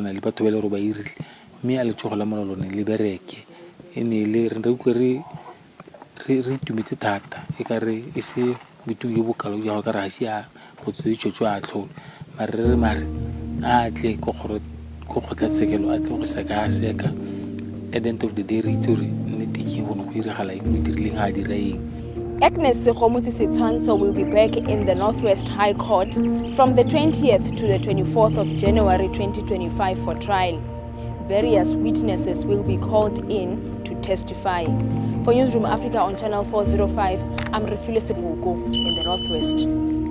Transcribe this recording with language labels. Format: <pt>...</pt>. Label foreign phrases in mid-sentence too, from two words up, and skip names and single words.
<tn>na le batho ba le gore ba irile mme a letsogo la molao lone le bereke e ne le re utlwe re itumetse thata e ka re e se boitumelo jo bokalo ja go ka re ga se a go tswetso a tlholo mare a tle ko kgotlatshekelo a tle go seka</tn> <en>at the end of the day</en> <tn>re itse gore nnete ke go iragala eng o dirileng ga a dira eng.</tn> <en>Agnes Segomotsi setshwantsho will be back in the Northwest High Court from the 20th to the 24th of January 2025 for trial. Various witnesses will be called in to testify. For Newsroom Africa on Channel 405, I'm Refile Sebuko in the Northwest.</en>